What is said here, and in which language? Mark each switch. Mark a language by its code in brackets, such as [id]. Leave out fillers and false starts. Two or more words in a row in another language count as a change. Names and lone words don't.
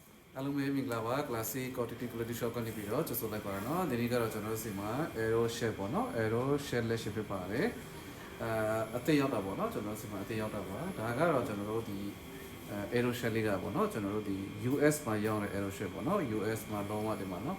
[my] အားလုံးပဲမင်္ဂလာပါ classic quantity quality shop ကနေပြီးတော့ကြိုဆိုလိုက်ပါရနော်ဒီနေ့ကတော့ကျွန်တော်တို့စီမှာ aero shell ပေါ့နော် aero shell လက်ရှိဖြစ်ပါတယ်အသေးရောက်တာပေါ့နော်ကျွန်တော်တို့စီမှာအသေး ရောက်တာပါဒါကတော့ကျွန်တော်တို့ဒီaero shell လေးကပေါ့နော်ကျွန်တော်တို့ဒီ US မှာရောက်တဲ့ aero shell ပေါ့နော် US မှာလုံးဝဒီမှာနော်